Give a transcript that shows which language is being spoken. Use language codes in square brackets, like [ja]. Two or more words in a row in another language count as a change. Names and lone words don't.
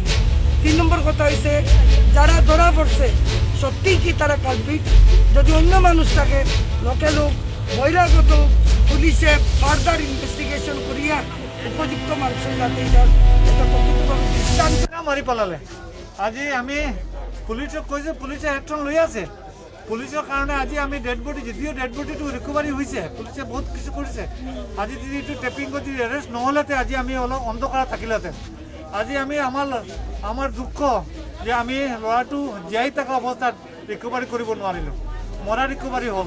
[bn] 3 নম্বর কথা হয়েছে, যারা ধরা পড়ছে সত্যিই কি তারা কালপিট, যদি অন্য মানুষটাকে লোকে লোক বহিরাগত পুলিশে [en] further investigation [bn] করিয়া উপযুক্ত মানুষের যাতে এটা প্রকৃতভাবে দৃষ্টান্ত [as] মারি পেলালে। আজি আমি পুলিচক কৈছে, পুলিচে একশন লৈ আছে। পুলিচৰ কাৰণে আজি আমি [en] dead body, [as] যদিও [en] dead bodyটো [as] ৰিকভাৰী হৈছে, পুলিচে বহুত কিছু কৰিছে। আজি যদি এইটো টেপিং কৰি এৰেষ্ট নহ'লেতে আজি আমি অলপ অন্ধকাৰত থাকিলেহেঁতেন। আজি আমি আমাৰ দুখ যে আমি ল'ৰাটো জীয়াই থকা অৱস্থাত ৰিকভাৰী কৰিব নোৱাৰিলোঁ, মৰা ৰিকভাৰী হ'ল।